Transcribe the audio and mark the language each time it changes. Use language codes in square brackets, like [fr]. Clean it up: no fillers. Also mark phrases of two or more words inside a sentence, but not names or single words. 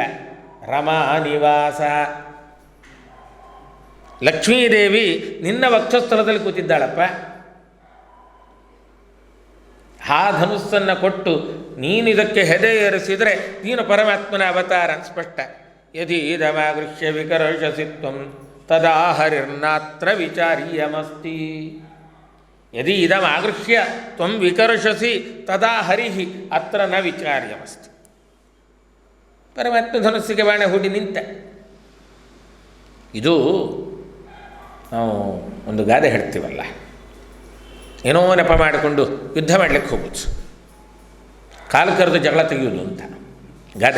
[kn] ರಮಾ ನಿವಾಸ, ಲಕ್ಷ್ಮೀದೇವಿ ನಿನ್ನ ವಕ್ಷಸ್ಥಳದಲ್ಲಿ ಕೂತಿದ್ದಾಳಪ್ಪ. ಆ ಧನುಸ್ಸನ್ನು ಕೊಟ್ಟು ನೀನಿದಕ್ಕೆ ಹೆದೆ ಏರಿಸಿದರೆ ನೀನು ಪರಮಾತ್ಮನ ಅವತಾರ ಅಂತ ಸ್ಪಷ್ಟ. [sa] ಯದಿ ಇದಮಾಗೃಹ್ಯ ವಿಕರ್ಷಸಿ ತ್ವಂ ತದಾ ಹರಿರ್ನಾತ್ರ ವಿಚಾರ್ಯಮಸ್ತಿ. ಯದಿ ಇದಮಾಗೃಹ್ಯ ತ್ವಂ ವಿಕರ್ಷಸಿ ತದಾ ಹರಿಹಿ ಅತ್ರ ನ ವಿಚಾರ್ಯಮಸ್ತಿ. [kn] ಪರಮಾತ್ಮ ಧನುಸ್ಸಿಗೆ ಬಾಣ ಹೂಡಿ ನಿಂತ. ಇದು ನಾವು ಒಂದು ಗಾದೆ ಹೇಳ್ತೀವಲ್ಲ, ಏನೋ ನೆಪ ಮಾಡಿಕೊಂಡು ಯುದ್ಧ ಮಾಡಲಿಕ್ಕೆ ಹೋಗೋದು, ಕಾಲು ಕರೆದು ಜಗಳ ತೆಗೆಯೋದು ಅಂತ ಗಾದೆ.